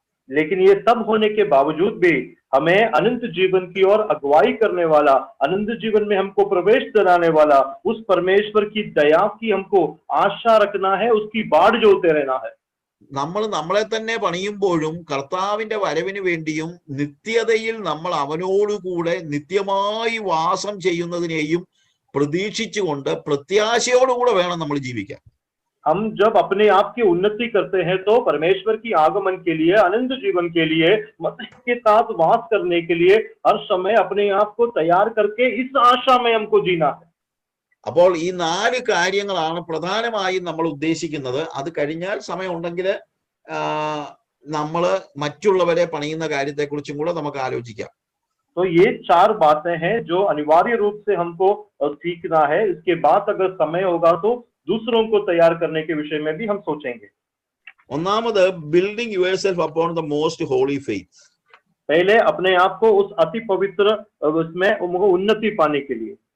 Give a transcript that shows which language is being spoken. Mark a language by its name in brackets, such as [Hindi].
[Hindi] लेकिन ये सब होने के बावजूद भी हमें अनंत जीवन की ओर अगुवाई करने वाला, अनंत जीवन में हमको प्रवेश दिलाने वाला उस परमेश्वर की दया की हमको आशा रखना है, उसकी बाट जोते रहना है. [Malayalam] നമ്മൾ നമ്മളെ തന്നെ പണിയുമ്പോഴും കർത്താവിന്റെ വരവിന് വേണ്ടിയും നിത്യതയിൽ നമ്മൾ അവനോടുകൂടെ നിത്യമായി വാസം ചെയ്യുന്നതിനെയും പ്രതീക്ഷിച്ചുകൊണ്ട് പ്രത്യാശയോടുകൂടെ വേണം നമ്മൾ ജീവിക്കാൻ. [Hindi] हम जब अपने आप की उन्नति करते हैं तो परमेश्वर की आगमन के लिए, अनंत जीवन के लिए, मसीह के साथ वास करने के लिए हर समय अपने आप को तैयार करके इस आशा में हमको जीना है. [Malayalam] അപ്പോൾ ഈ 4 കാര്യങ്ങളാണ് പ്രധാനമായും നമ്മൾ ഉദ്ദേശിക്കുന്നത്. അത് കഴിഞ്ഞാൽ സമയമുണ്ടെങ്കിൽ നമ്മൾ മറ്റുള്ളവരെ പണിയുന്ന കാര്യത്തെക്കുറിച്ചും കൂടെ നമുക്ക് ആലോചിക്കാം. [Hindi] तो ये 4 बातें हैं जो अनिवार्य रूप से हमको सीखना है. इसके बाद अगर समय होगा तो दूसरों को तैयार करने के विषय में भी हम सोचेंगे. [English] ഒന്നാമത് building yourself upon the most holy faith. [Hindi] पहले अपने आप को उस अति पवित्र उसमें उन्नति पाने के लिए